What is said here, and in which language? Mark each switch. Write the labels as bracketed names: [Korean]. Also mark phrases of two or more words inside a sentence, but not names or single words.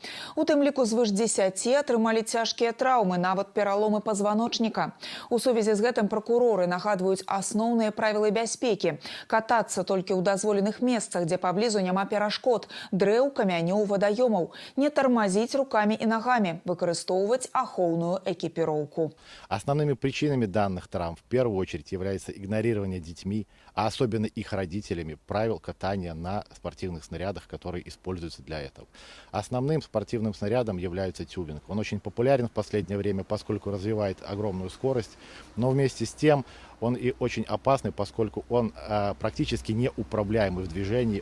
[Belarusian] У тым ліку звыш 10 атрымалі цяжкія траўмы, нават пераломы пазваночніка. У сувязі з гэтым пракуроры нагадваюць асноўныя правілы бяспекі. Катацца толькі ў дазволеных месцах, дзе паблізу няма перашкод, дрэў, камянёў, вадаёмаў. Не тармазіць рукамі і нагамі, выкарыстоўваць ахоўную экіпіроўку. [Russian] Основными причинами данных травм в первую очередь является игнорирование детьми, а особенно их родителями, правил катания на спортивных снарядах, которые используются для этого. Основным спортивным снарядом является тюбинг. Он очень популярен в последнее время, поскольку развивает огромную скорость, но вместе с тем он и очень опасный, поскольку он практически неуправляемый в движении.